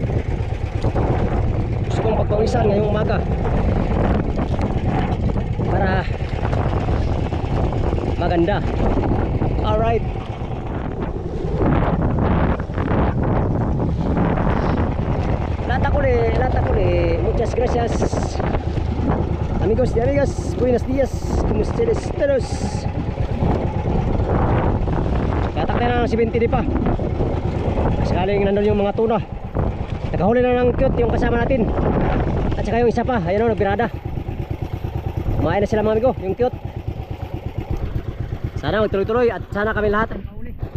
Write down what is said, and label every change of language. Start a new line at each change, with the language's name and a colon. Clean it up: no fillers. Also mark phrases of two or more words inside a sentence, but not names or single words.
Filipino: Gusto kong pagpawisan ngayong umaga para maganda. Alright. Latak uli.
Spanish: Muchas gracias. Amigos y amigas, buenos días. ¿Cómo ustedes todos?
Filipino: Latak na ng 70 pa. Sakaling nandun yung mga tuna. Nakahuli na ng cute yung kasama natin. At saka yung isa pa, ayun o, nagbirada. Kumain na sila mga amigo, yung cute. Sana magtuloy-tuloy at sana kami lahat ay mahuli.